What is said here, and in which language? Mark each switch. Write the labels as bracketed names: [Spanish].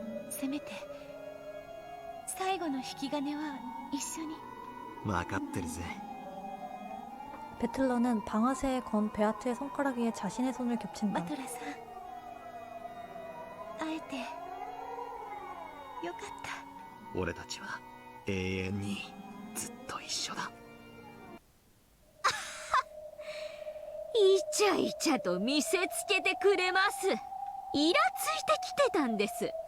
[Japanese] せめて最後の引き金は一緒に。分かってるぜ。 [Korean] 배틀러는 방아쇠에 건 베아트의 손가락 위에 자신의 손을 겹친다. [Japanese] バトラさん会えてよかった。俺たちは永遠にずっと一緒だ。イチャイチャと見せつけてくれます。イラついてきてたんです。